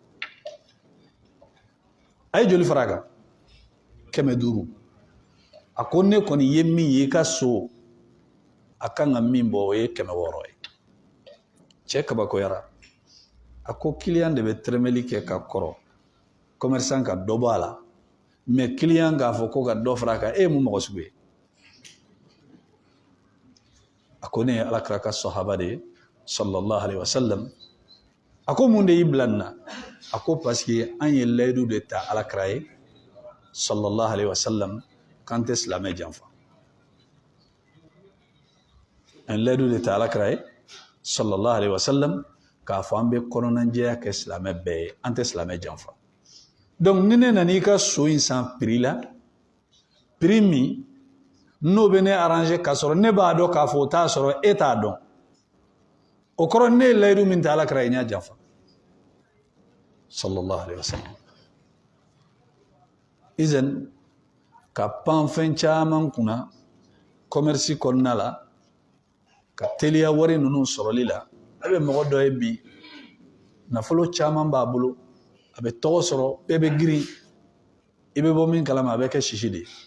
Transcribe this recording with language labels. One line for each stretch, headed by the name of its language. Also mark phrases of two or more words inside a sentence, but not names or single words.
Bambara: a ye joli fara a kan 500 a ko ne kɔni ye min ye i ka so a kan ka min bɔ o ye 600 ye cɛ kabakoyara a ko client de bɛ tɛrɛmɛli kɛ ka kɔrɔ commerçant ka dɔ bɔ a la mais client k'a fɔ ko ka dɔ fara a kan e ye mun mɔgɔ sugu ye a ko ne ye alakira ka sahaba de ye
Arabic: صلى الله عليه وسلم
Bambara: a ko mun de y'i bila nin na a ko
French: parce que
Bambara: an ye layidu de ta alakira ye sallallahu alaihi wasallam k'an tɛ silamɛ janfa an ye layidu de ta alakira ye
Arabic: صلى الله عليه وسلم
Bambara: k'a fɔ an bɛ kɔnɔnajɛya kɛ silamɛ bɛɛ ye an tɛ silamɛ janfa donc ni ne nana i ka so in san prix la prix min n'o bɛ ne arranger k'a sɔrɔ ne b'a dɔn k'a fɔ o t'a sɔrɔ e t'a dɔn o kɔrɔ ne ye layidu min ta alakira ye n y'a janfa
Arabic: صلى الله عليه وسلم
Bambara: izan ka pan fɛn caman kunna commerce kɔnɔna la ka teliya wari ninnu sɔrɔli la a bɛ mɔgɔ dɔ ye bi nafolo caman b'a bolo a bɛ tɔgɔ sɔrɔ bɛɛ bɛ girin i bɛ bɔ min kalama a bɛ kɛ sisi de ye